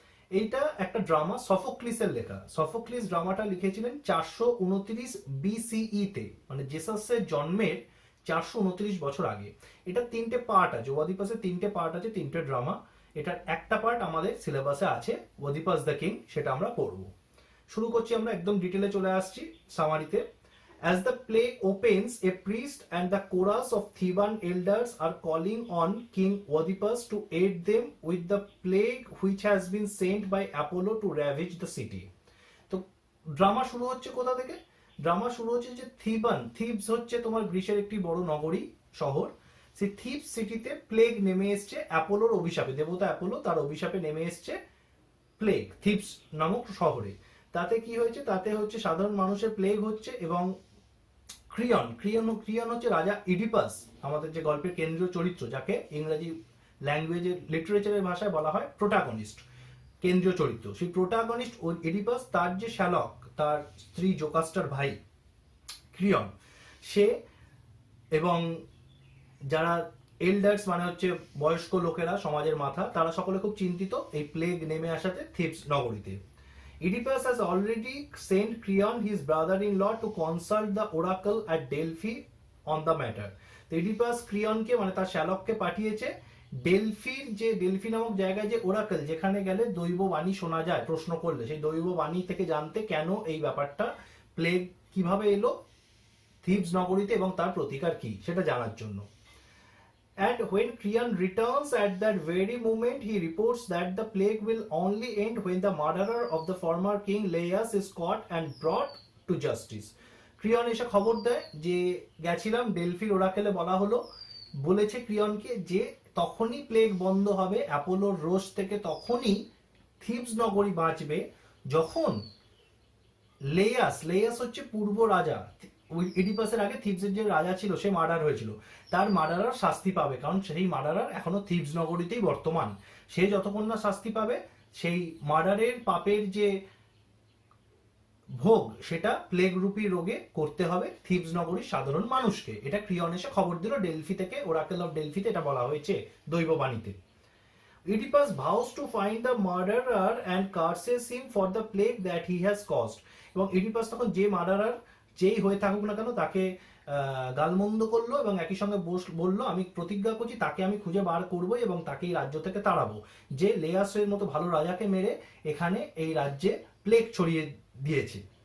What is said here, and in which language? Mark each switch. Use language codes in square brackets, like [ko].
[bn] এইটা একটা ড্রামা, সফোক্লিসের লেখা। সফোক্লিস ড্রামাটা লিখেছিলেন 429 BCE তে, মানে জেসাসের জন্মের 429 বছর আগে। এটা 3টে পার্ট আছে, ওয়াদিপাসের 3টে পার্ট আছে, 3টে ড্রামা। এটার একটা পার্ট আমাদের সিলেবাসে আছে, ওয়াদিপাস দ্য কিং, সেটা আমরা পড়বো। শুরু করছি আমরা, একদম ডিটেলে চলে আসছি সামারিতে। [en] As the play opens, a priest and the chorus of Theban elders are calling on King Oedipus to aid them with the plague which has been sent by Apollo to ravage the city. [bn] তো drama শুরু হচ্ছে কোথা থেকে? Drama শুরু হচ্ছে যে Thebes হচ্ছে তোমার গ্রিসের একটি বড় নগরী শহর। সেই থিবস সিটিতে প্লেগ নেমে এসছে অ্যাপোলোর অভিশাপে। দেবতা অ্যাপোলো তার অভিশাপে নেমে এসছে প্লেগ থিবস নামক শহরে। তাতে কি হয়েছে? তাতে হচ্ছে সাধারণ মানুষের প্লেগ হচ্ছে এবং ক্রিয়ন হচ্ছে রাজা ইডিপাস, আমাদের যে গল্পের কেন্দ্রীয় চরিত্র, যাকে ইংরেজি ল্যাঙ্গুয়েজের লিটারেচারের ভাষায় বলা হয় প্রোটাগনিস্ট, কেন্দ্রীয় চরিত্র। সেই প্রোটাগনিস্ট ও ইডিপাস, তার যে শ্যালক, তার স্ত্রী জোকাস্টার ভাই ক্রিয়ন, সে এবং যারা এল্ডার্স মানে হচ্ছে বয়স্ক লোকেরা, সমাজের মাথা, তারা সকলে খুব চিন্তিত এই প্লেগ নেমে আসাতে থিবস নগরীতে। [en] Oedipus has already sent Creon, his brother-in-law, to consult the oracle at Delphi on the matter. [bn] তো ইডিপাস ক্রিয়নকে, মানে তার শ্যালককে পাঠিয়েছে ডেলফি নামক জায়গায়, যে ওরাকেল, যেখানে গেলে দৈববাণী শোনা যায়। প্রশ্ন করলে সেই দৈববাণী থেকে জানতে কেন এই ব্যাপারটা, প্লেগ কিভাবে এলো থিবস নগরীতে এবং তার প্রতিকার কি, সেটা জানার জন্য। [en] And when Creon returns at that very moment, he reports that the plague will only end when the murderer of the former king Laius is caught and brought to justice. [bn] ক্রিয়ন এসে খবর দেয় যে গেছিলাম ডেলফির ওরাকেলে, বলেছে ক্রিয়নকে যে তখনই প্লেগ বন্ধ হবে, অ্যাপোলোর রোষ থেকে তখনই থিবস নগরী বাঁচবে, যখন লেয়াস হচ্ছে পূর্ব রাজা। ইডিপাসের আগে থিবসের যে রাজা ছিল, সে মার্ডার হয়েছিল। তার মার্ডারার শাস্তি পাবে, কারণ সেই মার্ডারার এখনো থিবস নগরীতেই বর্তমান। সে যতক্ষণ না শাস্তি পাবে, সেই মার্ডারের পাপের যে ভোগ, সেটা প্লেগ রূপী রোগে করতে হবে থিবস নগরীর সাধারণ মানুষকে। এটা ক্রিয়ন এসে খবর দিল ডেলফি থেকে, ওরাকেল অফ ডেলফিতে এটা বলা হয়েছে দৈববাণীতে। [en] Oedipus vows to find the murderer and curses him for the plague that he has caused. [bn] এবং ইডিপাস তখন যে মার্ডারার যেই হয়ে থাকুক না কেন, তাকে গালমন্দ করলো এবং একই সঙ্গে বললো, আমি প্রতিজ্ঞা করছি তাকে আমি খুঁজে বার করবো এবং তাকে এই রাজ্য থেকে তাড়াবো, যে লেয়াসের মতো ভালো রাজাকে মেরে এখানে এই রাজ্যে প্লেগ ছড়িয়ে দিয়েছে।